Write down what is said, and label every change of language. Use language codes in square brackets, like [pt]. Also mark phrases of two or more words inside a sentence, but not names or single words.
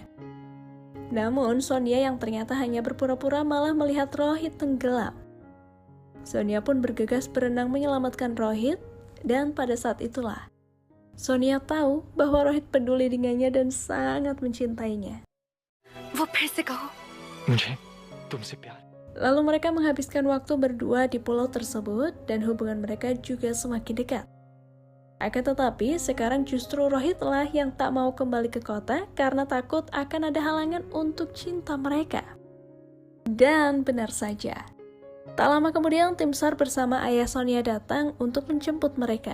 [id] Namun, Sonia yang ternyata hanya berpura-pura malah melihat Rohit tenggelam. Sonia pun bergegas berenang menyelamatkan Rohit, dan pada saat itulah Sonia tahu bahwa Rohit peduli dengannya dan sangat mencintainya. [hi] वो फिर से कहो। मुझे तुमसे प्यार। [id] Lalu mereka menghabiskan waktu berdua di pulau tersebut dan hubungan mereka juga semakin dekat. Akan tetapi, sekarang justru Rohit lah yang tak mau kembali ke kota karena takut akan ada halangan untuk cinta mereka. Dan benar saja, tak lama kemudian tim SAR bersama ayah Sonia datang untuk menjemput mereka.